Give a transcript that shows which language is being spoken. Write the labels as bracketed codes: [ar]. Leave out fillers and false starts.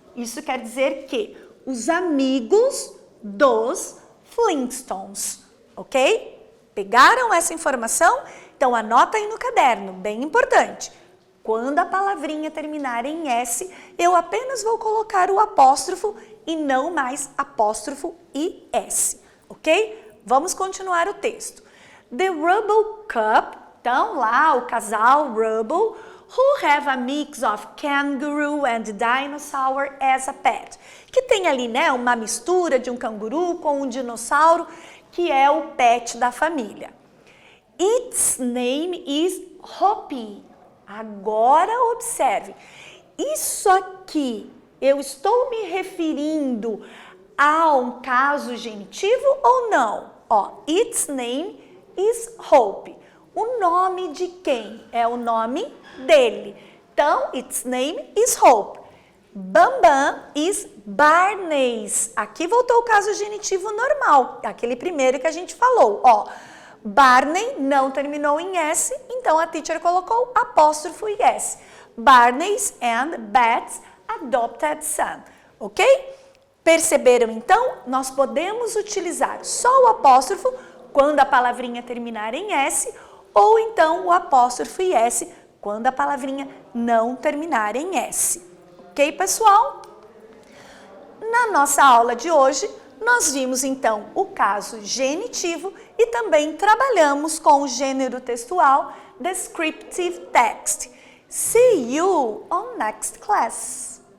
[pt] Isso quer dizer que os amigos dos Flintstones, ok? Pegaram essa informação? Então anota aí no caderno, bem importante. Quando a palavrinha terminar em S, eu apenas vou colocar o apóstrofo e não mais apóstrofo e S, ok? Vamos continuar o texto. [en] The Rubble Couple, [pt] então lá o casal Rubble, [en] who have a mix of kangaroo and dinosaur as a pet. [pt] Que tem ali, né, uma mistura de um canguru com um dinossauro, que é o pet da família. [en] Its name is Hoppy. [pt] Agora observe, isso aqui eu estou me referindo a um caso genitivo ou não? Ó, [en] its name is Hope. [pt] O nome de quem? É o nome dele. Então, [en] its name is Hope. Bambam is Barney's. [pt] Aqui voltou o caso genitivo normal, aquele primeiro que a gente falou. Ó, Barney não terminou em S, então a teacher colocou apóstrofo e S. [en] Barney's and Beth's adopted son. [pt] Ok? Perceberam então? Nós podemos utilizar só o apóstrofo quando a palavrinha terminar em S, ou então o apóstrofo e S quando a palavrinha não terminar em S. Ok, pessoal? Na nossa aula de hoje, nós vimos então o caso genitivo e também trabalhamos com o gênero textual Descriptive Text. [en] See you on next class!